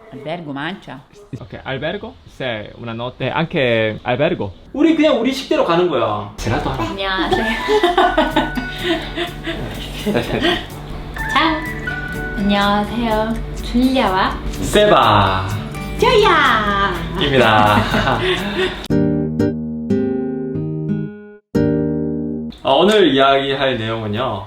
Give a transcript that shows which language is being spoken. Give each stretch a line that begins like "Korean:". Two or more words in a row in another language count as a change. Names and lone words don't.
Italian: Albergo mancia? Ok, albergo? Se una notte anche albergo.
Korean: 우리 그냥 우리 식대로 가는 거야. 제라도 하나. 안녕하세요. 자, 안녕하세요. 줄리아와 세바입니다. 조야. 오늘 이야기할 내용은요.